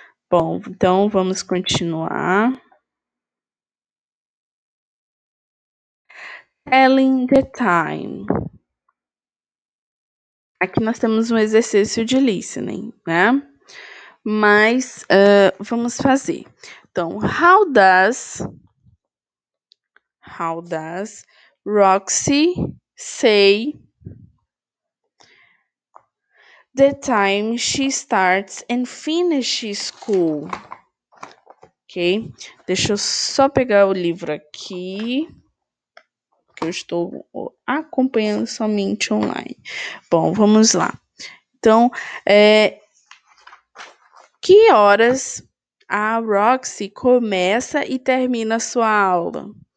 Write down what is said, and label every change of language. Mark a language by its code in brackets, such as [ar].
[pt] Bom, então vamos continuar. [en] Telling the time. [pt] Aqui nós temos um exercício de listening, né? Mas vamos fazer. Então, [en] how does Roxy say the time she starts and finishes school? [pt] Ok? Deixa eu só pegar o livro aqui, que eu estou acompanhando somente online. Bom, vamos lá. Então, Que horas a Roxy começa e termina sua aula?